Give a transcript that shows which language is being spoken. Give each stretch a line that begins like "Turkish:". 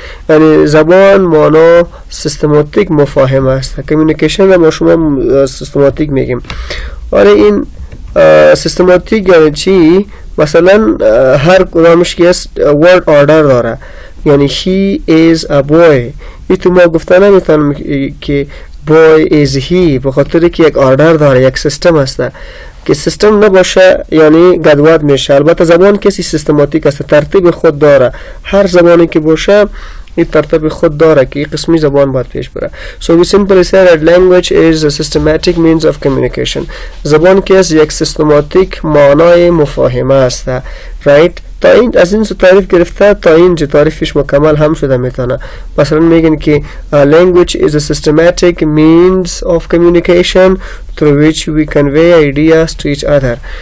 Persian: یعنی زبان مانا سیستماتیک مفاهمه است. کمیونیکیشن رو ما شما سیستماتیک میگیم. آره این سیستماتیک یعنی چی؟ مثلا هر کدامش که است word order داره.
English: یعنی he is a boy.
Persian: این تو ما گفتن نمیتونم که boy is he، به خاطر که یک آردر داره، یک سیستم است. که سیستم نباشه یعنی گدواد میشه. البته زبان کسی سیستماتیک است، ترتیب خود داره. هر زبانی که باشه این ترتیب خود داره که این قسمی زبان باید پیش بره.
English: So we simply say that language is a systematic means of communication.
Persian: زبان که از یک سیستماتیک معنای مفاهمه است. right؟ تا این از این تعریف گرفته تا این تعریفش مکمل هم شده میتونه.
English: مثلا میگن که language is a systematic means of communication through which we convey ideas to each other.